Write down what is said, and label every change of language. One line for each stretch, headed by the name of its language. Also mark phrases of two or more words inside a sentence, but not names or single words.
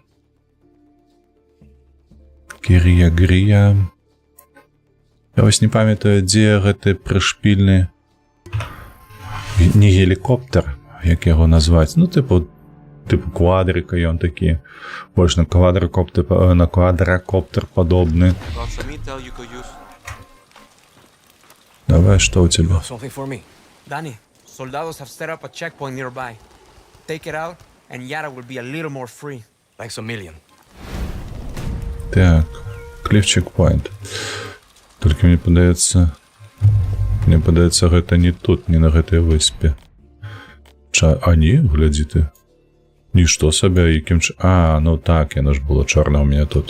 Belarusian: Кірія-грія. Я вось не памятаю, дзе гэты прышпільны не гелікоптер, як яго назваць. Ну, типу квадрика, ён такі. Больш на квадракоптер падобны.
English: Got some intel you could use.
Belarusian: Давай, што ў цябе?
English: Something for me. Danny, soldados have set up a checkpoint nearby. Take it out, and Yara will be a little more free. Thanks a million.
Belarusian: Так,
English: cliff checkpoint.
Belarusian: Толькі мне падаецца, гэта не тут, не на гэтай выспе. А не, глядзі ты. Нішто сабе, якім... А, ну так, яно ж было чорна ў мяне тут.